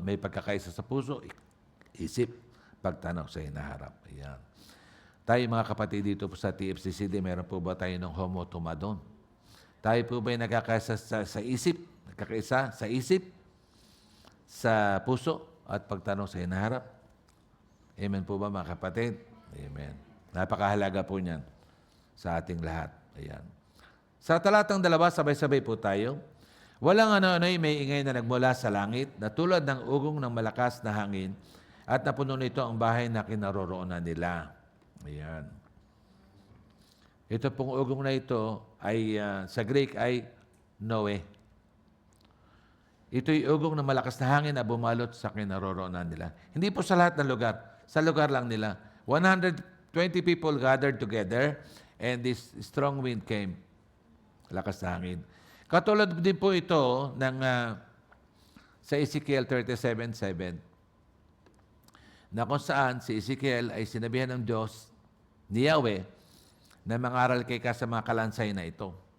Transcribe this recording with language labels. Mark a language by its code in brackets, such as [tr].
[tl] May pagkakaisa sa puso, isip, pagtanaw sa hinaharap. Ayan. Tayo mga kapatid dito po sa TFCCD, meron po ba tayo ng homo-tumadon? Tayo po ba ay nagkakaisa sa isip? Nagkakaisa sa isip, sa puso, at pagtanaw sa hinaharap? Amen po ba mga kapatid? Amen. Napakahalaga po niyan sa ating lahat. Ayan. Sa talatang 2, sabay-sabay po tayo. Walang ano-ano'y may ingay na nagmula sa langit, na tulad ng ugong ng malakas na hangin, at napuno nito ang bahay na kinaroroonan nila. Ayan. Ito pong ugong na ito ay sa Greek ay Noe. Ito'y ugong ng malakas na hangin na bumalot sa kinaroroonan nila. Hindi po sa lahat ng lugar. Sa lugar lang nila. [en] 120 people gathered together and this strong wind came. [tl] Lakas na hangin. Katulad din po ito ng sa Ezekiel 37:7 na kung saan si Ezekiel ay sinabihan ng Diyos ni Yahweh na mangaral kay ka sa mga kalansay na ito.